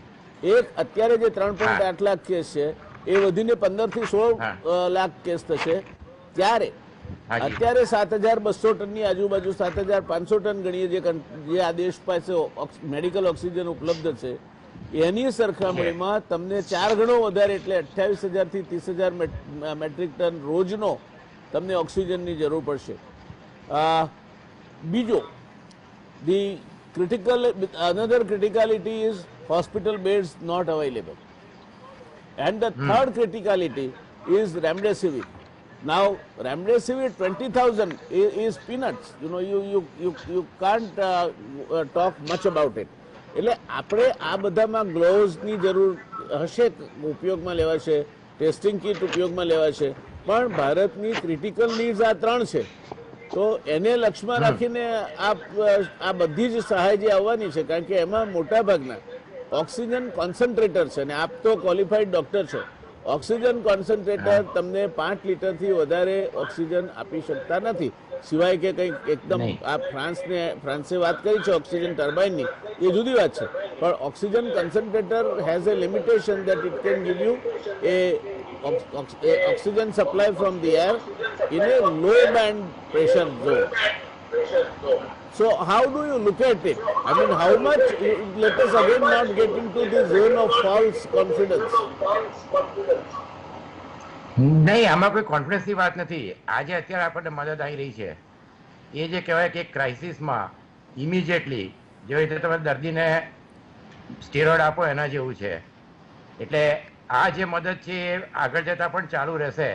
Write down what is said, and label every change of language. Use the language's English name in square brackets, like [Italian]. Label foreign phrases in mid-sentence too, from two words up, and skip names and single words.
[Gujarati] એક, અત્યારે જે 3.8 લાખ કેસ છે એ વધીને 15 થી 16 લાખ કેસ થશે, ત્યારે અત્યારે 7,200 ટનની આજુબાજુ 7,500 ટન ગણીએ જે આ દેશ પાસે [English] medical oxygen [Gujarati] ઉપલબ્ધ છે એની સરખામણીમાં તમને 4 ગણો વધારે એટલે 28,000 થી 30,000 [English] metric ton [Gujarati] રોજનો તમને ઓક્સિજનની જરૂર પડશે। બીજો, [English] another criticality is hospital beds not available, and the third criticality is remdesivir. Now remdesivir 20,000 is peanuts, you can't talk much about it. [Gujarati] એટલે આપણે આ બધામાં ગ્લોવ્સની જરૂર હશે, ઉપયોગમાં લેવાશે, ટેસ્ટિંગ કિટ ઉપયોગમાં લેવાશે, પણ ભારતની [English] critical needs [Gujarati] આ 3 છે। તો એને લક્ષ્યમાં રાખીને આ બધી જ સહાય જે આવવાની છે, કારણ કે એમાં મોટા ભાગના [English] oxygen concentrator [Gujarati] છે અને આપ તો [English] qualified doctor [Gujarati] છો। [English] oxygen concentrator [Gujarati] તમને 5 લીટરથી વધારે ઓક્સિજન આપી શકતા નથી, સિવાય કે કંઈક એકદમ નહીં. આ ફ્રાન્સે વાત કરી છે ઓક્સિજન ટર્બાઇનની, એ જુદી વાત છે, પણ [English] oxygen concentrator has a limitation that it can give you a oxygen supply from the air in a low band pressure zone. So how do you look at it? I mean, how much, let us again not get into the zone of false confidence. [Gujarati] નહીં, આમાં કોઈ કોન્ફિડન્સની વાત નથી. આજે અત્યારે આપણને મદદ આવી રહી છે એ જે કહેવાય કે ક્રાઇસિસમાં ઇમિડિયેટલી જેવી રીતે તમે દર્દીને સ્ટીરોઇડ આપો એના જેવું છે. એટલે આ જે મદદ છે એ આગળ જતાં પણ ચાલુ રહેશે.